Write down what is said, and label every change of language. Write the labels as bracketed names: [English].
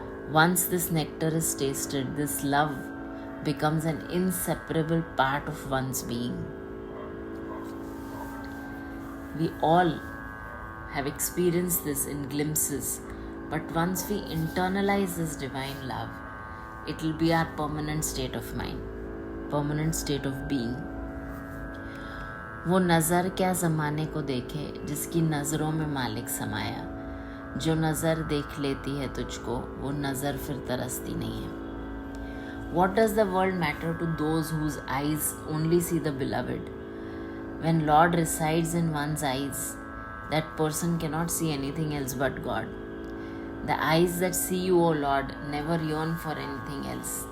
[English] Once this nectar is tasted, this love becomes an inseparable part of one's being. We all have experienced this in glimpses, but once we internalize this divine love, it will be our permanent state of mind, permanent state of being. [Hindi] वो नज़र क्या ज़माने को देखे जिसकी नज़रों में मालिक समाया. जो नज़र देख लेती है तुझको, वो नज़र फिर तरसती नहीं है. [English] What does the world matter to those whose eyes only see the beloved? When Lord resides in one's eyes, that person cannot see anything else but God. The eyes that see you, O Lord, never yearn for anything else.